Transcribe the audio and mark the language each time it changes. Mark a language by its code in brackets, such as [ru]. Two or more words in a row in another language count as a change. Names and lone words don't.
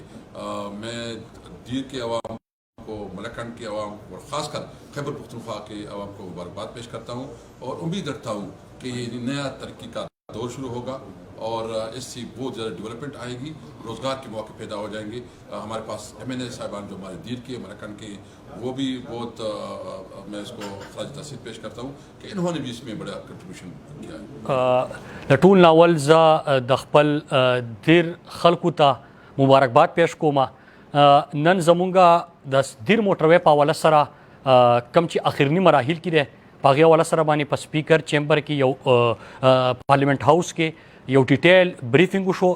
[ur] میں دیر کے عوام کو، ملاکنڈ کے عوام اور خاص کر خیبر پختونخوا کے عوام کو مبارکباد پیش کرتا ہوں اور امید رکھتا ہوں کہ یہ نیا ترقی کا دور شروع ہوگا اور اس سے بہت زیادہ ڈیولپمنٹ آئے گی، روزگار کے موقع پیدا ہو جائیں گے. ہمارے پاس MNA صاحبان جو ہمارے دیر کے، ملاکنڈ کے، وہ بھی بہت میں اس کو خراج تحسین پیش کرتا ہوں کہ انہوں نے بھی اس میں بڑا کنٹریبیوشن کیا ہے. [ps] لٹون ناول ز د خپل دیر خلکو ته مبارکباد پیش کوم. نن زمونږ د دیر موټر وے په حواله سره کم چې اخرنی مراحل کې دی په هغې حواله سره باندې په [en] speaker chamber [ps] کې یو [en] parliament house [ps] کې یو [en] detail briefing [ps] وشو.